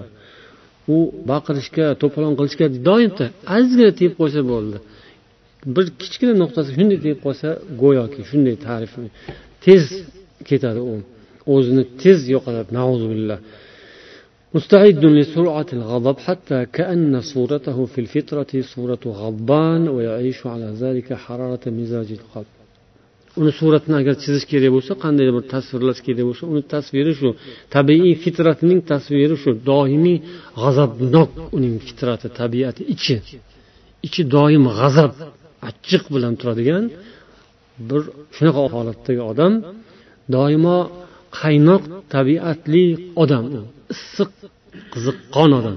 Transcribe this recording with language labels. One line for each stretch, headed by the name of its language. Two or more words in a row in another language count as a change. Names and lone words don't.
Uzbek: U baqirishga, to'polon qilishga doim tayyor. Ozgina tep qo'ysa bo'ldi. Bir kichkina nuqtasi shunday deb qolsa, go'yoki shunday ta'rif tez ketadi u. O'zini tez yo'qotadi. Na'uzubillah.
Arabic: مستعد لسرعة الغضب حتى كأن صورته في الفطرة صورة غضبان ويعيش على ذلك حرارة مزاج القلب.
Uzbek: Uni suratini agar chizish kerak bo'lsa, qanday bir tasvirlash kerak bo'lsa, uni tasviri shu. Tabiiy fitratining tasviri shu. Doimiy g'azabnok uning fitrati, tabiati, ichi doim g'azab, achchiq bilan turadigan bir shunaqa holatdagi odam, doimo qaynoq tabiatli odam, issiq, qiziqqon odam.